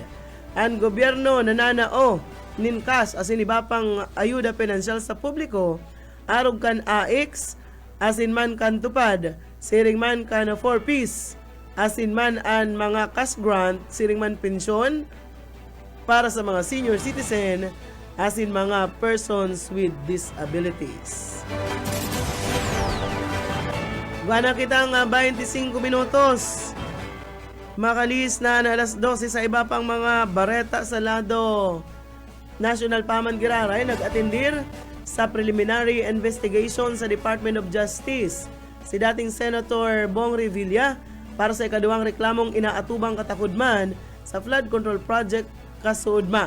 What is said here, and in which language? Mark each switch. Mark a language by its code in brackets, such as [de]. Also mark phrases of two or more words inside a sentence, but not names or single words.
[bik] Ang gobyerno nananao nin cash asin iba pang ayuda pinansyal sa publiko arog kan AX asin man kan tupad siring man kan 4-piece asin man ang mga [en] cash grant, [bik] siring man pensyon para sa mga [en] senior citizen, [bik] asin mga [en] persons with disabilities. [bik] Gana kitang 25 minutos. Makalis na alas 12 sa iba pang mga bareta sa lado National Paman Giraray nag-atendir sa [en] preliminary investigation [bik] sa Department of Justice si dating Senator Bong Revilla para sa ikaduhang reklamong inaatubang katakudman sa [en] flood control project [bik] kasuudma.